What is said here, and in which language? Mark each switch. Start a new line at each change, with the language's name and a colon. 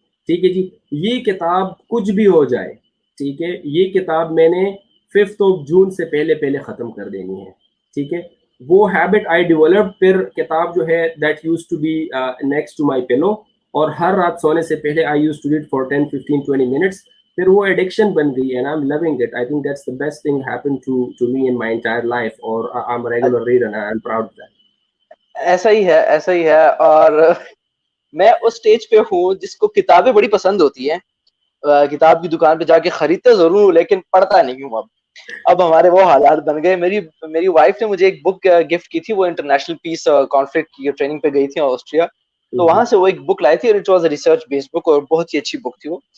Urdu: ٹھیک ہے جی, یہ کتاب کچھ بھی ہو جائے, ٹھیک ہے, یہ کتاب میں نے 5th of June سے پہلے ختم کر دینی ہے. ٹھیک ہے, وہ ہیبٹ
English: I develop.
Urdu: پھر کتاب جو ہے
English: that used to be next to my pillow,
Urdu: اور ہر رات سونے سے پہلے
English: I used to read for 10, 15, 20 minutes.
Urdu: پھر وہ ایڈکشن بن گئی ہے,
English: and I'm loving it. I think that's the best thing happened to me in my entire life, اور I'm a regular reader and I'm proud of that.
Urdu: ایسا ہی ہے. اور میں اس stage پہ ہوں جس کو کتابیں بڑی پسند ہوتی ہیں, کتاب کی دکان پہ جا کے خریدتا ضرور ہوں لیکن پڑھتا نہیں ہوں. اب ہمارے وہ حالات بن گئے. میری وائف نے مجھے ایک بک گفٹ کی تھی, وہ انٹرنیشنل پیس کانفلکٹ کی ٹریننگ پہ گئی تھی آسٹریا, تو وہاں سے وہ ایک بک لائی تھی, اور
English: it was a research based book,
Urdu: اور بہت ہی اچھی بک تھی.